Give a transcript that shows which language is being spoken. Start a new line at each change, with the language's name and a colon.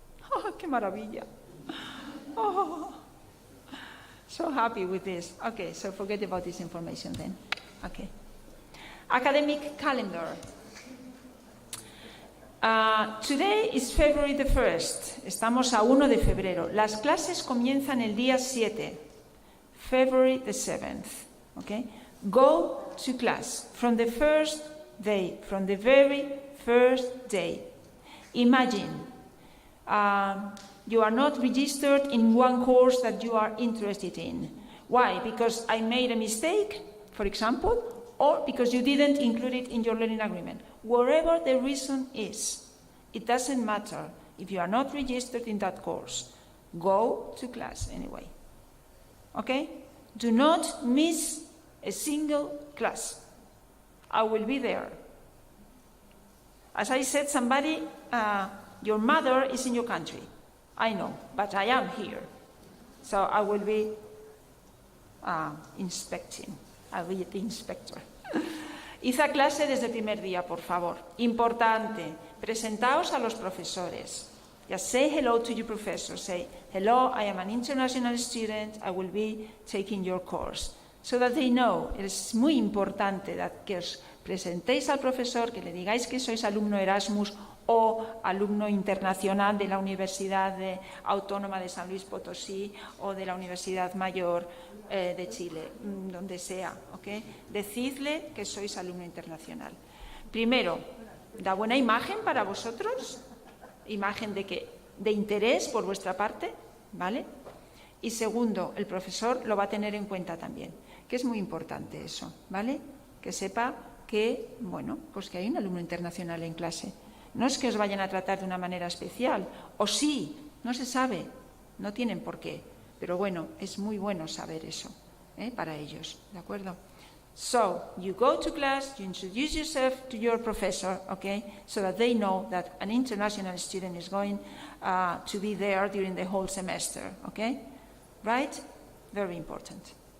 English: Oh, qué maravilla. Oh, so happy with this. Okay, so forget about this information then. Okay. Academic calendar. Today is February the 1st.
Spanish: Estamos a 1 de febrero. Las clases comienzan el día 7.
English: February the 7th. Okay? Go to class from the first day, from the very first day. Imagine you are not registered in one course that you are interested in. Why? Because I made a mistake, for example, or because you didn't include it in your learning agreement. Whatever the reason is, it doesn't matter. If you are not registered in that course, go to class anyway. Okay? Do not miss a single class. I will be there. As I said, somebody, your mother is in your country. I know, but I am here. So I will be inspecting. I'll be the inspector.
Spanish: Hice clase desde el primer día, por favor. Importante, presentaos a los profesores.
English: Just say hello to your professor. Say, hello, I am an international student. I will be taking your course. So that they know.
Spanish: Es muy importante que os presentéis al profesor, que le digáis que sois alumno Erasmus o alumno internacional de la Universidad Autónoma de San Luis Potosí o de la Universidad Mayor de Chile, donde sea, ¿ok? Decidle que sois alumno internacional. Primero, da buena imagen para vosotros, imagen de interés por vuestra parte, ¿vale? Y segundo, el profesor lo va a tener en cuenta también, que es muy importante eso, ¿vale? Que sepa que, bueno, pues que hay un alumno internacional en clase. No es que os vayan a tratar de una manera especial, o sí, no se sabe, no tienen por qué, pero bueno, es muy bueno saber eso, para ellos, ¿de acuerdo?
English: So, you go to class, you introduce yourself to your professor, okay, so that they know that an international student is going to be there during the whole semester, okay? Right? Very important.